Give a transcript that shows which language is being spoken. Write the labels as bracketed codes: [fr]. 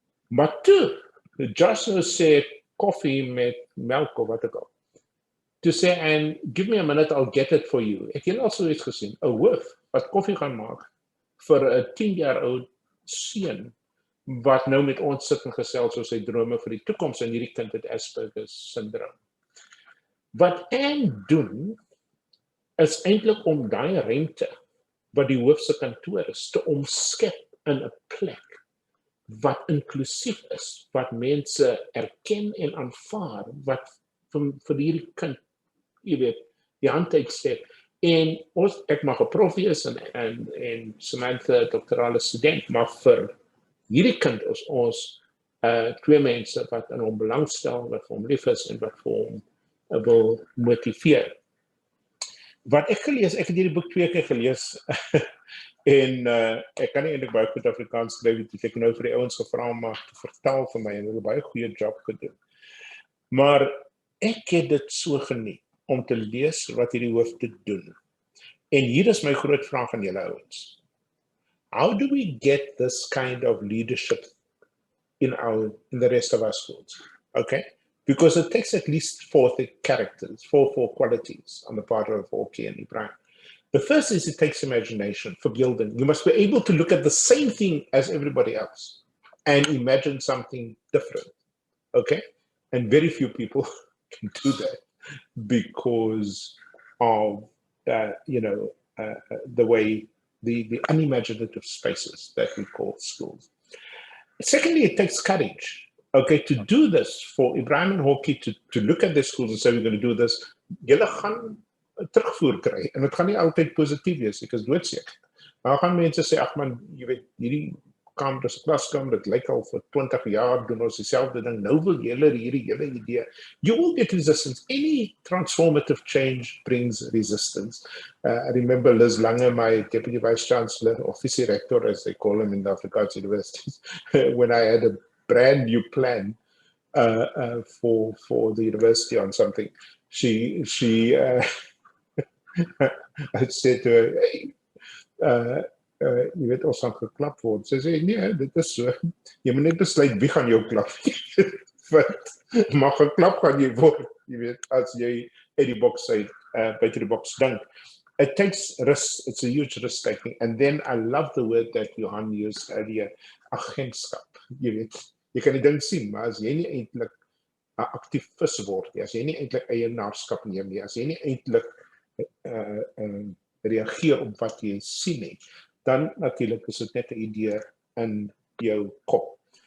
[af] Maar toe, Josh sê koffie met melk of wat ook al. Toe sê, [en] and give me a minute, I'll get it for you. [af] Ek het al so iets gesien, 'n hoof wat koffie gaan maak vir 'n 10-jaar oud seun, wat nou met ons sit en gesels oor sy drome vir die toekoms, en hierdie kind het Asperger's syndroom. Wat Anne doen, is eintlik om daai ruimte, wat die hoof se kantoor is, te omskep in 'n plek, wat inklusief is, wat mense erken en aanvaar, wat vir hierdie kind, jy weet, die hand uitsteek. En ek mag 'n prof wees, en Samantha, doktorale student, maar vir hierdie kind is ons twee mense wat in hom belangstel, wat vir hom lief is, en wat vir hom wil motiveer. Wat ek gelees, ek het hierdie boek 2 keer gelees, en ek kan nie eintlik baie goed Afrikaans skryf, ek het nou vir die ouens gevra om te vertaal vir my, en hulle baie goeie job gedoen. Maar ek het dit so geniet, om te lees wat hierdie hoof te doen. En hier is my groot vraag aan julle ouens. [en] How do we get this kind of leadership in the rest of our schools? Okay? Because it takes at least 4 characters, 4 qualities on the part of Hokkie and Ibrahim. The first is it takes imagination, verbeelding. You must be able to look at the same thing as everybody else and imagine something different. Okay? And very few people can do that because of, the way, the unimaginative spaces that we call schools. Secondly, it takes courage. Okay, to do this, for Ibrahim and Hokkie to look at their schools and say, we're going to do this, [af] julle gaan terugvoer kry, en dit gaan nie altyd positief wees, ek is doodseker. Maar gaan mense sê, ag man, jy weet, hierdie kamer is 'n klaskamer, dit lyk al vir 20 jaar, doen ons dieselfde ding, nou wil julle hierdie hele idee. [en] You will get resistance. Any transformative change brings resistance. I remember Liz Lange, my deputy vice chancellor, or vice rector, as they call him in the Afrikaans universities, when I had a brand new plan for the university on something, she I said to her, hey, [af] jy weet, ons gaan geklap word. Sy sê, nee, dit is so. Jy moet net besluit wie gaan jou klap. Maar geklap gaan jy word, jy weet, as jy uit die box uit, buite die box dink. [en] It takes risk, it's a huge risk taking. And then I love the word that Johan used earlier, agentskap. [af] Jy weet, jy kan die ding sien, maar as jy nie eintlik 'n aktivis word nie, as jy nie eintlik eienaarskap neem nie, as jy nie eintlik reageer op wat jy sien nie, dan natuurlik is dit net 'n idee in jou kop.